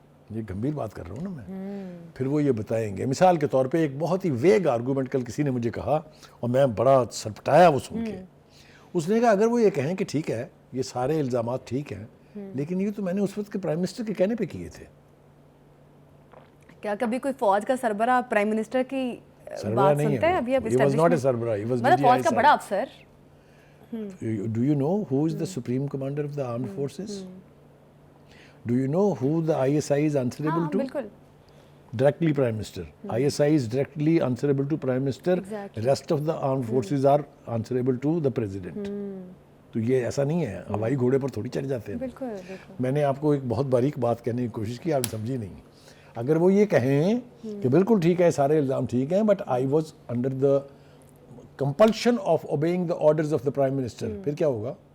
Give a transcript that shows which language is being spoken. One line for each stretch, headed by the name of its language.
Urdu: یہ گمبھیر بات کر رہا ہوں نا میں. پھر وہ یہ بتائیں گے, مثال کے طور پہ ایک بہت ہی ویگ آرگومنٹ کل کسی نے مجھے کہا اور میں بڑا سرپٹایا وہ سن کے. اس نے کہا اگر وہ یہ کہیں کہ ٹھیک ہے یہ سارے الزامات ٹھیک ہیں, لیکن یہ تو میں نے اس وقت کے پرائم منسٹر کے کہنے پہ کیے تھے. کیا کبھی کوئی فوج کا سربراہ پرائم منسٹر کی بات سنتا ہے؟ ابھی
English: He was not a سربراہ, he was
Urdu: مطلب فوج کا بڑا افسر.
English: Do you know who is the supreme commander of the armed forces? Do you know who the ISI is answerable to?
Urdu: بالکل.
English: Directly Prime Minister. ISI is directly answerable to Prime Minister. Rest of the armed forces are answerable to the President.
Urdu: تو یہ ایسا نہیں ہے, ہوائی گھوڑے پر تھوڑی چڑھ جاتے ہیں. بالکل. میں نے آپ کو ایک بہت باریک بات کہنے کی کوشش کی, آپ سمجھی نہیں. اگر وہ یہ کہیں کہ بالکل ٹھیک ہے سارے الزام ٹھیک ہیں,
English: but I was under the compulsion of obeying the orders of the Prime Minister,
Urdu: پھر کیا ہوگا؟